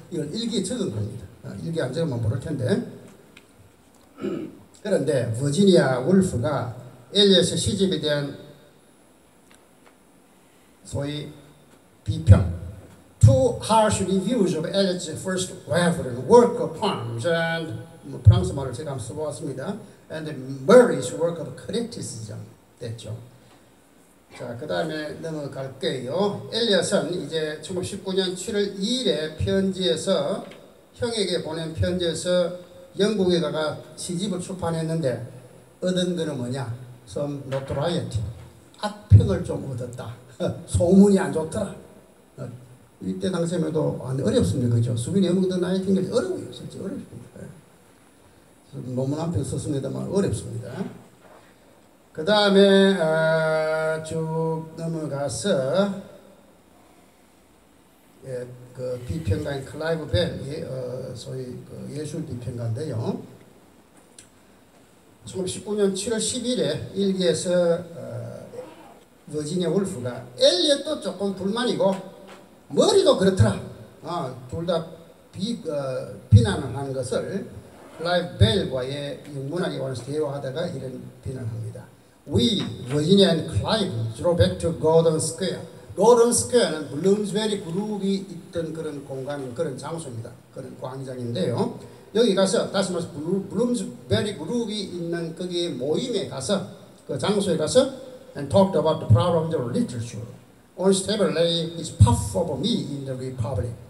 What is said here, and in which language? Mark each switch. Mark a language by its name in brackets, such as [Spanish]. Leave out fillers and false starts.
[Korean] 이걸 일기에 적은 겁니다. 일기 안 적으면 모를 텐데. 그런데 버지니아 울프가 엘리엇의 시집에 대한 소위 비평 [English] Two harsh reviews of Eliot's first work of poems and [Korean] 프랑스 말을 제가 한번 써보았습니다. [English] And Murray's work of criticism [Korean] 됐죠. 자, 그 다음에 넘어갈게요. 엘리엇은 이제 1919년 7월 2일에 편지에서 형에게 보낸 편지에서 영국에 가가 시집을 출판했는데 얻은 거는 뭐냐? [English] Some notoriety. [Korean] 악평을 좀 얻었다. 소문이 안 좋더라. 이때 당시에도 어렵습니다. 그죠? 수빈이 영국도 나이팅게일 어려워요. 진짜 어렵습니다. 논문 한 편 썼습니다만 어렵습니다. 그 다음에 쭉 넘어가서 그 비평가인 클라이브 벨이 소위 그 예술 비평가인데요. 1919년 7월 10일에 일기에서 버지니아 울프가 엘리엇도 조금 불만이고 머리도 그렇더라. 둘 다 비난을 하는 것을 라이브 벨과의 영문학에 관해서 대화하다가 이런 비난합니다. [English] We, Virginia and Clive, drove back to Gordon Square. [Korean] Gordon Square는 블룸스베리 그룹이 있던 그런 공간, 그런 장소입니다. 그런 광장인데요. 여기 가서 다시 말해서 블룸스베리 그룹이 있는 거기 모임에 가서 그 장소에 가서 [English] and talked about the problems of literature. On his table lay his puff of me in the Republic.